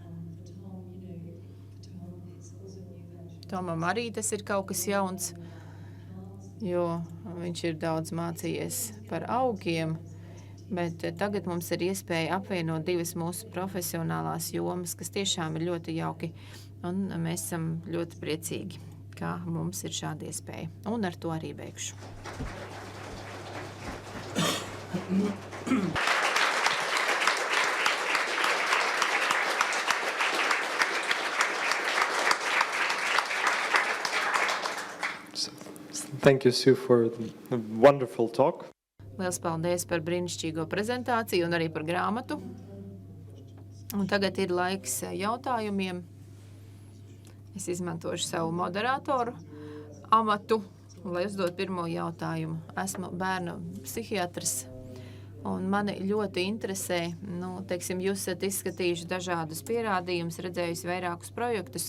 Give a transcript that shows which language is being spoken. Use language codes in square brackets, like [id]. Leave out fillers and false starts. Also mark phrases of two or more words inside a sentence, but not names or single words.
[lv] Tomam arī tas ir kaut kas jauns, jo viņš ir daudz mācījies par augiem, bet tagad mums ir iespēja apvienot 2 mūsu profesionālās jomas, kas tiešām ir ļoti jauki, un mēs esam ļoti priecīgi, ka mums ir šāda iespēja. Un ar to arī beigšu. [en] Thank you, Sue, for the wonderful talk. [lv] Liels paldies par brīnišķīgo prezentāciju un arī par grāmatu. Un tagad ir laiks jautājumiem. Es izmantošu savu moderatoru amatu, lai uzdot pirmo jautājumu. Esmu bērnu psihiatrs, un mani ļoti interesē, teiksim, jūs esat izskatījuši dažādus pierādījumus, redzējusi vairākus projektus.